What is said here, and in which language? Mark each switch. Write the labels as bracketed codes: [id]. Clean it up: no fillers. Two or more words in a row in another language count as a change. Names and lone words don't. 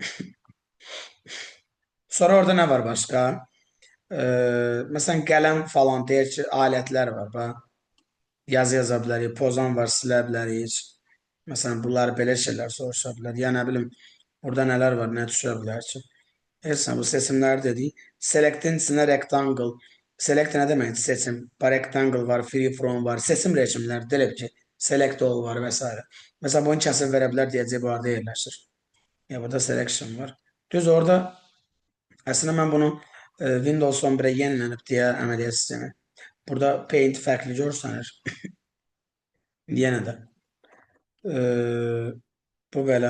[az] Sonra orada nə var başqa? Məsələn, qələm falan deyir ki, alətlər var. yazı yaza bilərik, pozan var, silə bilərik. Məsələn, bunlar belə şeylər soruşa bilər. Ya nə bilim, burada nələr var, nə düşə bilər ki? Heç nə, bu seçimləri dedik. Select'in içində rectangle. Select nə deməkdir? Seçim. Rectangle var, [en] free from [az] var. Seçim rejimləri. Deyək ki, [en] select all [az] var və s. Məsələn, bunu kəsib verə bilər deyəcək, bu arada yerləşir. Ya burada selection var. Düz orada əslində mən bunu Windows 11-ə yenilənib deyə əməliyyat sistemi. Burada Paint fərqli görsənir. Yenə də. Bu belə.